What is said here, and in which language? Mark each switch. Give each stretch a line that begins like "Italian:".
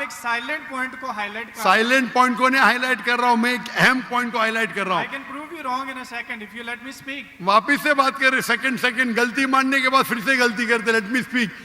Hindi: एक silent point को highlight कर। साइलेंट पॉइंट को नहीं हाईलाइट कर रहा हूं, मैं एक अहम पॉइंट को हाईलाइट कर रहा हूं।
English: I can prove you wrong in a second if you let me speak.
Hindi: वापिस से बात कर रहे, सेकंड गलती मानने के बाद फिर से गलती करते।
English: Let me speak.